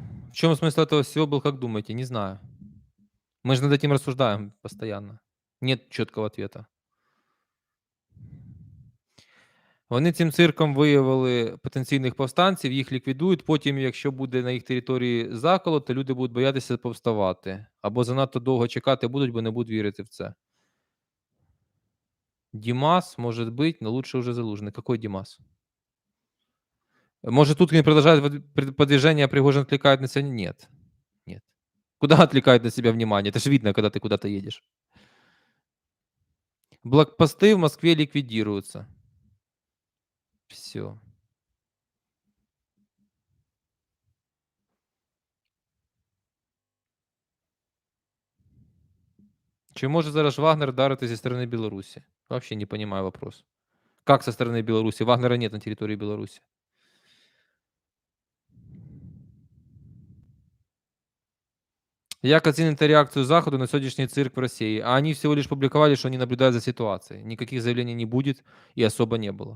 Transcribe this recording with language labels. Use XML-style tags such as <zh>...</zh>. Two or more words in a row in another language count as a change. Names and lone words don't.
<ru>В чем смысл этого всего был, как думаете? Не знаю. Мы же над этим рассуждаем постоянно. Нет четкого ответа.</ru> <uk>Вони цим цирком виявили потенційних повстанців, їх ліквідують. Потім, якщо буде на їх території заколот, то люди будуть боятися повставати. Або занадто довго чекати будуть, бо не будуть вірити в це.</uk> <ru>Димас, может быть, но лучше уже Залужный. Какой Димас? Может, Уткин продолжает продвижение, а Пригожин отвлекает на себя? Нет. Нет. Куда отвлекает на себя внимание? Это же видно, когда ты куда-то едешь. Блокпосты в Москве ликвидируются. Все.</ru> <uk>Чи може зараз Вагнер вдарити зі сторони Білорусі?</uk> <ru>Вообще не понимаю вопрос. Как со стороны Беларуси? Вагнера нет на территории Беларуси. Як оцените реакцию Захода на сегодняшний цирк в России? А они всего лишь публиковали, что они наблюдают за ситуацией. Никаких заявлений не будет и особо не было.</ru>